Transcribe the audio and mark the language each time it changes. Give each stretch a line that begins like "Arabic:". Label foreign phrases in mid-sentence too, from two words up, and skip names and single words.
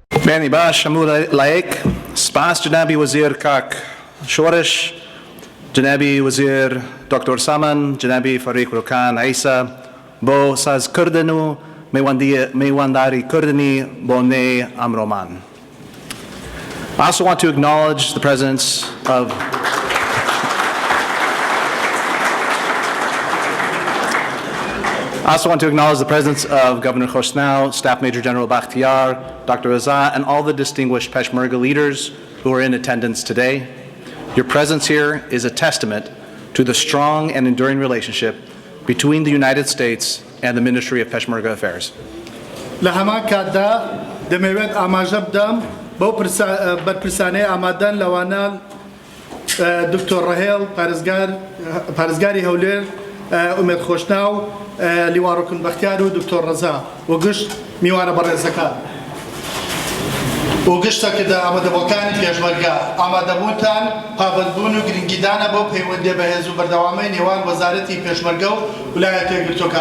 Central Kurdish: بێنی باش هەموو لایەک سپاس جنابی وەزیر کاک شۆڕش جنابی وەزیر دکتۆر سامان جنابی فەرێکورەکان ئێستا بۆ سازکردن و میوانداریکردنی بۆ نێی ئەمڕۆمان.
English: I also want to acknowledge the presence of Governor Khoshnau, Staff Major General Bakhtiar, Dr. Reza, and all the distinguished Peshmerga leaders who are in attendance today. Your presence here is a testament to the strong and enduring relationship between the United States and the Ministry of Peshmerga Affairs.
Central Kurdish: لهمان کادا دەمەوێت ئاماژە بدەم بۆ بەرپرسانەی ئامادەن لەوانە دکتۆر ڕەهێڵ پارێزگاری هەولێر ئومێد خۆشناو لیواڕۆکن بەختیار و دکتۆر ڕەزا و گشت میوانە بەڕێزەکان و گشتەکە ئامادەبووەکانی پێشمەرگە ئامادەبوونتان پابەندبوون و گرنگیدانە بۆ پەیوەندی بەهێز و بەردەوامی نێوان وەزارەتی پێشمەرگە و ویلایەتە یەکگرتووەکان.